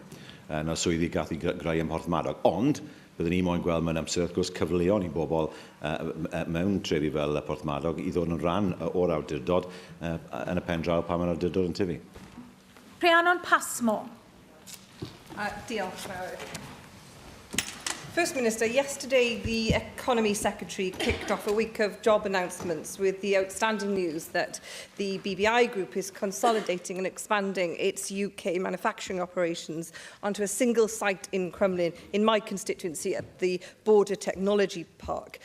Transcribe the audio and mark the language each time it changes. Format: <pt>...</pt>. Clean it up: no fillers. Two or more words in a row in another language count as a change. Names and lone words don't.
<cy>Na swyddi gath i greu ym Mhorthmadog. Ond, byddwn ni moyn gweld mewn amser, wrth gwrs, cyfleon i bobl mewn trefi fel Porthmadog i ddod yn rhan o'r awdurdod yn y pen draw pan mae'r awdurdod yn tyfu. Rhiannon Pasmo. Diolch.</cy> <en>First Minister, yesterday the Economy Secretary kicked off a week of job announcements with the outstanding news that the BBI Group is consolidating and expanding its UK manufacturing operations onto a single site in Crumlin, in my constituency at the Border Technology Park.</en>